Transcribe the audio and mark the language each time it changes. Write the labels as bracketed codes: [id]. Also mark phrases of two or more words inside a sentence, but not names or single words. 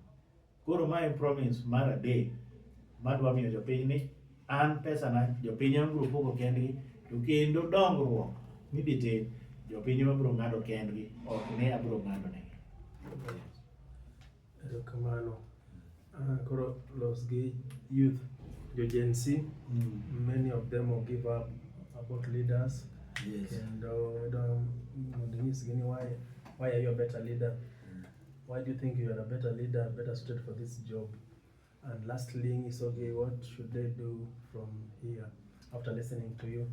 [luo] Koro mae promise mar adek madwa miyo jopiny ni an pesa na jopiny ema biro pogo kendgi, to kendo dongruok mibitim jopiny ema biro ng'ado kendgi, ok ni abiro ng'ado negi. Erokamano. Koro los gi youth, jo Gen Z, [en] many of them will give up about leaders. Yes. And why are you a better leader? Why do you think you are a better leader, better suited for this job? And lastly, is okay, what should they do from here after listening to you?